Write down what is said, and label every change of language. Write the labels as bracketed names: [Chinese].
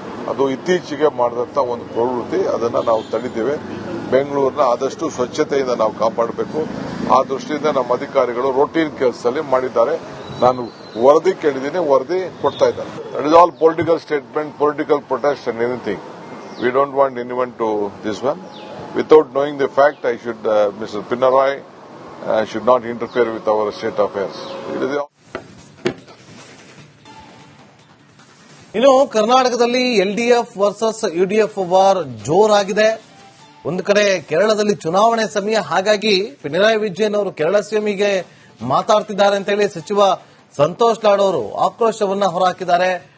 [Kannada] ಅದು ಇತ್ತೀಚೆಗೆ ಮಾಡಿದಂತ ಒಂದು ಪ್ರವೃತ್ತಿ, ಅದನ್ನ ನಾವು ತಡೆದಿದ್ದೇವೆ. ಬೆಂಗಳೂರಿನ ಆದಷ್ಟು ಸ್ವಚ್ಛತೆಯಿಂದ ನಾವು ಕಾಪಾಡಬೇಕು. ಆ ದೃಷ್ಟಿಯಿಂದ ನಮ್ಮ ಅಧಿಕಾರಿಗಳು ರೂಟೀನ್ ಕೆಲಸದಲ್ಲಿ ಮಾಡಿದ್ದಾರೆ. ನಾನು ವರದಿ ಕೇಳಿದ್ದೀನಿ, ವರದಿ ಕೊಡ್ತಾ ಇದ್ದಾರೆ. [English] That is all political statement, political protest and anything. We don't want anyone to this one. Without knowing the fact, I should, Mr. Pinarayi should not interfere with our state affairs. [Kannada] ಇನ್ನು ಕರ್ನಾಟಕದಲ್ಲಿ LDF versus UDF war ಜೋರಾಗಿದೆ. ಒಂದು ಕಡೆ ಕೇರಳದಲ್ಲಿ ಚುನಾವಣೆ ಸಮಯ, ಹಾಗಾಗಿ ಪಿಣರಾಯಿ ವಿಜಯನ್ ಅವರು ಕೇರಳ ಸಿಎಂಗೆ ಮಾತಾಡ್ತಿದ್ದಾರೆ ಅಂತ ಹೇಳಿ ಸಚಿವ ಸಂತೋಷ್ ಲಾಡ್ ಅವರು ಆಕ್ರೋಶವನ್ನ ಹೊರಹಾಕಿದ್ದಾರೆ.